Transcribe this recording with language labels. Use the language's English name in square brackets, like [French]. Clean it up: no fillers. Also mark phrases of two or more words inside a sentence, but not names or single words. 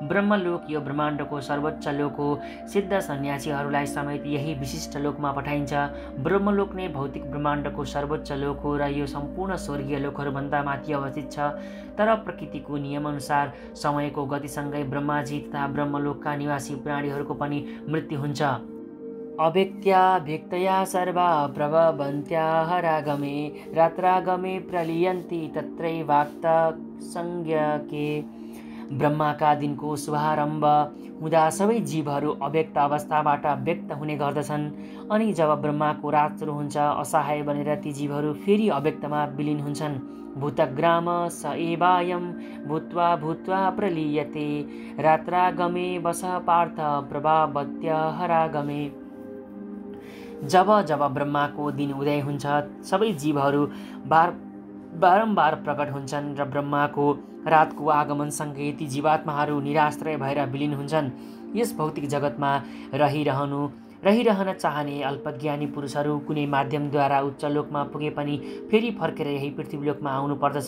[Nepali] ब्रह्मलोक यो ब्रह्माण्डको सर्वोच्च लोक हो। सिद्ध सन्यासीहरूलाई समेत यही विशिष्ट लोकमा पठाइन्छ। ब्रह्मलोक नै भौतिक ब्रह्माण्डको सर्वोच्च लोक हो र यो सम्पूर्ण स्वर्गीय लोकहरूभन्दा माथि अवस्थित छ। तर प्रकृतिको नियमअनुसार समयको गतिसँगै ब्रह्माजी तथा ब्रह्मलोकका निवासी प्राणीहरूको पनि मृत्यु हुन्छ। [Sanskrit] अव्यक्त्या व्यक्तया सर्वा प्रभवन्त्या हरागमे रात्रागमे प्रलीयन्ति तत्रैवाक्त संज्ञके। [Nepali] ब्रह्माका दिनको शुभारम्भ हुँदा सबै जीवहरू अव्यक्त अवस्थाबाट व्यक्त हुने गर्दछन्। अनि जब ब्रह्माको रात सुरु हुन्छ, असहाय बनेर ती जीवहरू फेरि अव्यक्तमा विलिन हुन्छन्। [Sanskrit] भूतग्राम स एवायं भूत्वा भूत्वा प्रलीयते रात्रागमे वस पार्थ प्रभावत्य हरागमे। [Nepali] जब जब ब्रह्माको दिन उदय हुन्छ, सबै जीवहरू बारम्बार प्रकट हुन्छन् र ब्रह्माको रातको आगमनसँगै ती जीवात्माहरू निराश्रय भएर विलिन हुन्छन्। यस भौतिक जगतमा रहिरहन चाहने अल्पज्ञानी पुरुषहरू कुनै माध्यमद्वारा उच्च लोकमा पुगे पनि फेरि फर्केर यही पृथ्वीलोकमा आउनु पर्दछ।